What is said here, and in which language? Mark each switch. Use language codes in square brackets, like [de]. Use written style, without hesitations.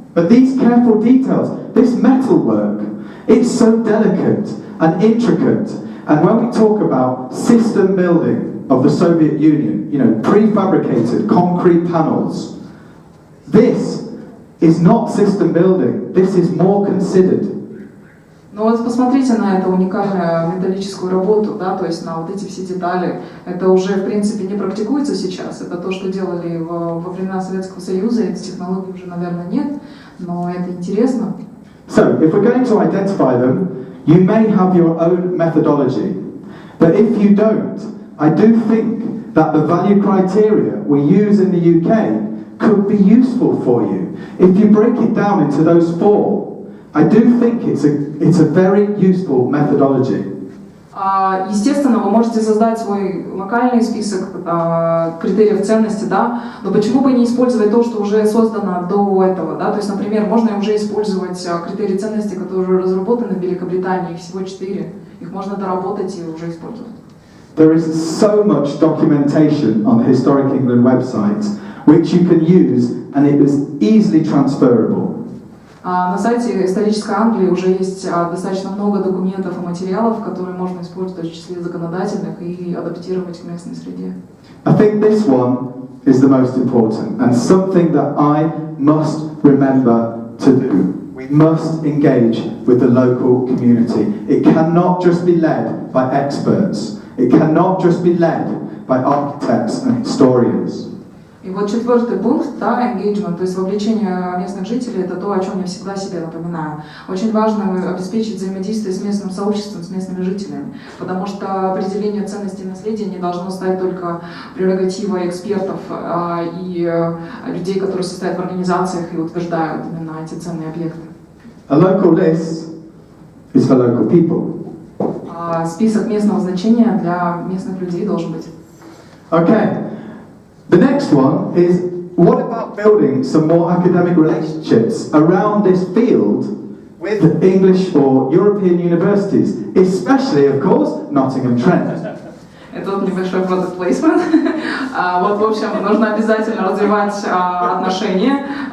[en] But these careful details, this metalwork, it's so delicate and intricate. And when we talk about system building of the Soviet Union, prefabricated concrete panels, this is not system building. This is more considered. [ru] Но вот посмотрите на эту уникальную металлическую работу, то есть на вот эти все детали. Это уже, в принципе, не практикуется сейчас. Это то, что делали во времена Советского Союза. Эти технологий уже, наверное, нет, но это интересно. [en] So, if we're going to identify them, you may have your own methodology. But if you don't, I do think that the value criteria we use in the UK could be useful for you. If you break it down into those four, I do think it's a very useful methodology. [ru] Естественно, вы можете создать свой локальный список критериев ценности, да, но почему бы не использовать то, что уже создано до этого, да, то есть, например, можно уже использовать критерии ценности, которые уже разработаны в Великобритании, их всего 4, их можно доработать и уже использовать. [en] There is so much documentation on the Historic England website which you can use and it is easily transferable. [ru] На сайте исторической Англии уже есть достаточно много документов и материалов, которые можно использовать в числе законодательных и адаптировать к местной среде. [en] I think this one is the most important and something that I must remember to do. We must engage with the local community. It cannot just be led by experts. It cannot just be led by architects and historians. [ru] И вот 4-й пункт, да, engagement, то есть вовлечение местных жителей, это то, о чем я всегда себе напоминаю. Очень важно обеспечить взаимодействие с местным сообществом, с местными жителями, потому что определение ценностей и наследия не должно стать только прерогативой экспертов и людей, которые состоят в организациях и утверждают именно эти ценные объекты. [en] A local list is for local people. [ru] Список местного значения для местных людей должен быть. [en] Okay. The next one is, what about building some more academic relationships around this field with English or European universities, especially, of course, Ноттингем Трент. [ru] Это вот небольшой [en] product placement. [ru] Вот, в общем, нужно обязательно развивать отношения.